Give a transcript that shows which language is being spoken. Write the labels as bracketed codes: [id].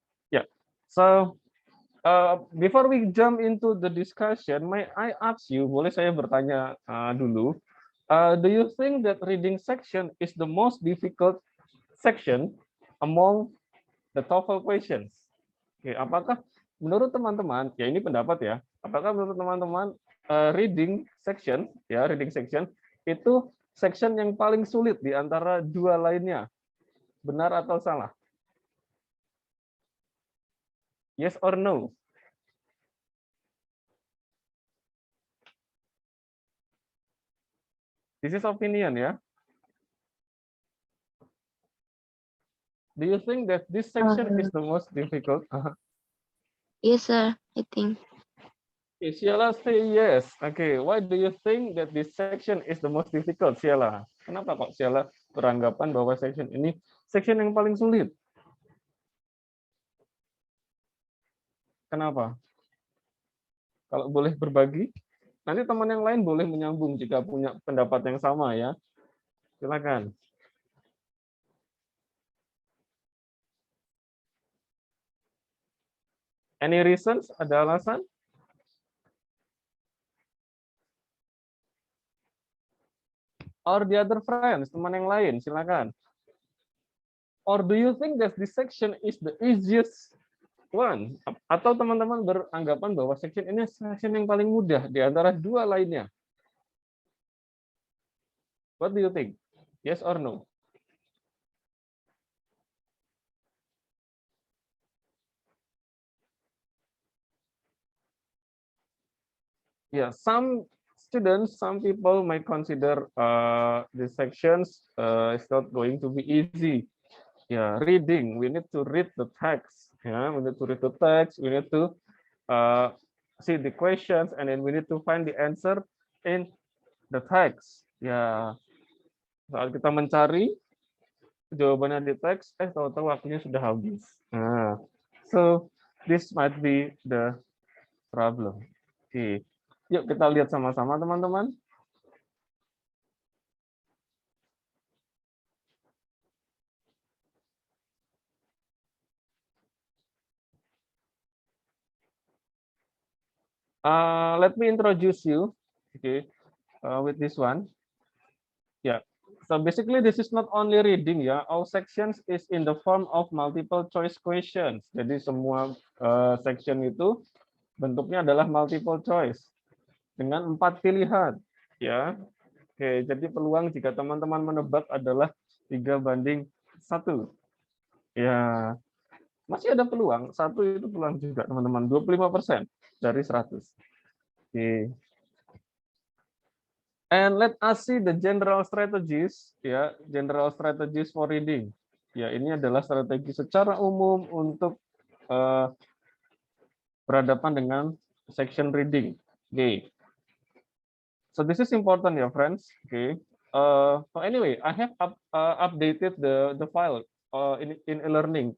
[en] Yeah. So before we jump into the discussion, may I ask you, [id] boleh saya bertanya dulu, [en] do you think that reading section is the most difficult section among the TOEFL questions? [id] Oke, apakah menurut teman-teman, ya ini pendapat ya, apakah menurut teman-teman reading section itu section yang paling sulit di antara dua lainnya? Benar atau salah? [en] Yes or no? This is opinion ya. Do you think that this section is the most difficult? Yes, sir. I think. Okay, Sheila say yes. Okay, why do you think that this section is the most difficult, Sheila? [id] Kenapa kok Sheila beranggapan bahwa section ini section yang paling sulit? Kenapa? Kalau boleh berbagi, nanti teman yang lain boleh menyambung jika punya pendapat yang sama ya. Silakan. [en] Any reasons? [id] Ada alasan? [en] Or the other friends, [id] teman yang lain, silakan. [en] Or do you think that this section is the easiest one? [id] Atau teman-teman beranggapan bahwa section ini section yang paling mudah di antara dua lainnya? [en] What do you think? Yes or no? Yeah, some students, some people might consider these sections is not going to be easy. Yeah, reading. We need to read the text. Yeah, we need to read the text. We need to see the questions, and then we need to find the answer in the text. [id] Ya, saat kita mencari jawabannya di teks, tahu-tahu waktunya sudah habis. [en] Nah, so this might be the problem. [id] Oke, yuk kita lihat sama-sama teman-teman. [en] Let me introduce you, okay, with this one. Yeah. So basically, this is not only reading ya. All sections is in the form of multiple choice questions. [id] Jadi semua section itu bentuknya adalah multiple choice dengan 4 pilihan. Ya. Oke, jadi peluang jika teman-teman menebak adalah 3:1. Ya, masih ada peluang. 1 itu peluang juga teman-teman. 25% dari 100. Oke. [en] And let us see the general strategies, ya, general strategies for reading. [id] Ya, ini adalah strategi secara umum untuk berhadapan dengan section reading. Okay. [en] So this is important, ya, friends. Okay. So anyway, I have updated the file in e-learning.